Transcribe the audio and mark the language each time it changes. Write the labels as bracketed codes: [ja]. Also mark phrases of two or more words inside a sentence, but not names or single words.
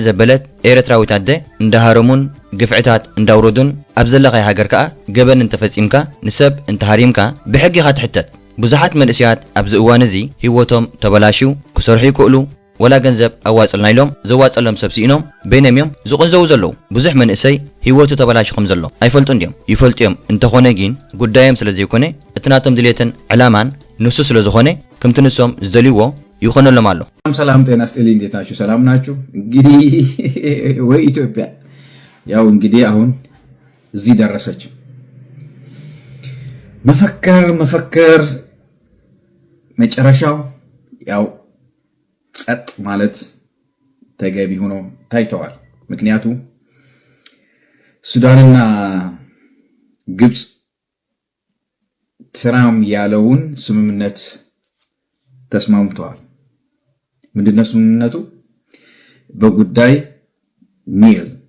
[ti] ዘበለት ኤርትራዊት ኣደ እንዳሃረሙን ግፍዕታት እንዳውረዱን ኣብ ዘለኻይ ሃገር ከዓ ገበን እንተፈጺምካ ንሰብ እንተሃሪምካ ብሕጊ ኢኻ ትሕተት ብዙሓት መንእሰያት ኣብዚ እዋን እዚ ህይወቶም ተበላሽዩ ክሰርሑ ይክእሉ ወላ ገንዘብ ኣዋጽልና ኢሎም ዘዋጸሎም ሰብ ሲኢኖም በይኖም እዮም ዝቕንዘቡ ዘለዉ ብዙሕ መንእሰይ ህይወቱ ተበላሽ ከም ዘሎ ኣይፈልጡ እንዲዮም ይፈልጥዮም እንተኾነ ግን ጉዳዮም ስለ ዘይኮነ እቲ ናቶም ድሌትን ዕላማን ንሱ ስለ ዝኾነ ከምቲ ንሶም ዝደልይዎ ይኾነሎም ኣሎ [am] ሰላም ጤና ይስጥልኝ እንዴት ናችሁ ሰላም ናችሁ እንግዲህ ወይ ኢትዮጵያ ያው እንግዲህ አሁን እዚህ ደረሰች መፈከር መጨረሻው ያው ጸጥ ማለት ተገቢ ሆኖ ታይተዋል ምክንያቱም ሱዳንና ግብጽ ትራምፕ ያለውን ስምምነት ተስማምተዋል ምንድነው ስምምነቱ በጉዳይ ኒል